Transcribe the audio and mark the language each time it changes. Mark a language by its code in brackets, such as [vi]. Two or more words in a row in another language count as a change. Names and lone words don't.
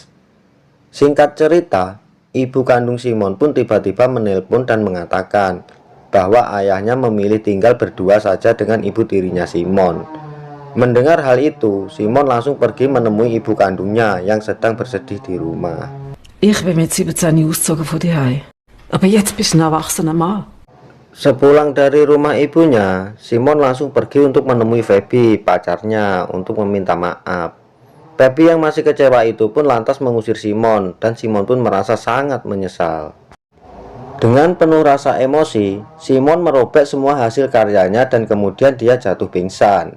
[id] Singkat cerita, ibu kandung Simon pun tiba-tiba menelpon dan mengatakan bahwa ayahnya memilih tinggal berdua saja dengan ibu tirinya Simon. Mendengar hal itu, Simon langsung pergi menemui ibu kandungnya yang sedang bersedih di rumah. [de] Ich bin mit 17 ausgezogen von daheim. Aber jetzt bist du ein erwachsener Mann. [id] Sepulang dari rumah ibunya, Simon langsung pergi untuk menemui Feby, pacarnya, untuk meminta maaf. Feby yang masih kecewa itu pun lantas mengusir Simon, dan Simon pun merasa sangat menyesal. Dengan penuh rasa emosi, Simon merobek semua hasil karyanya dan kemudian dia jatuh pingsan.